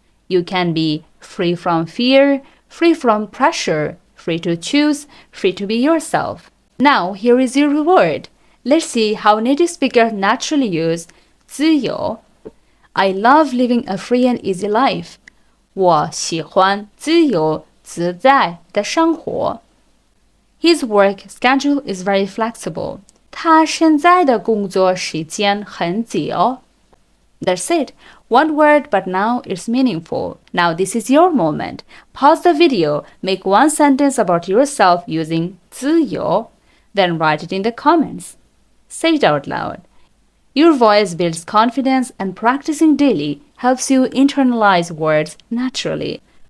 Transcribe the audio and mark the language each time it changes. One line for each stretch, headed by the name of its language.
English: You can be free from fear, free from pressure, free to choose, free to be yourself. Now, here is your reward. Let's see how native speakers naturally use 自由. I love living a free and easy life.
Chinese: 我喜欢自由自在的生活.
English: His work schedule is very flexible.
Chinese: 他现在的工作时间很自由.
English: That's it. One word, but now it's meaningful. Now this is your moment. Pause the video, make one sentence about yourself using 自由, then write it in the comments. Say it out loud. Your voice builds confidence and practicing daily helps you internalize words naturally.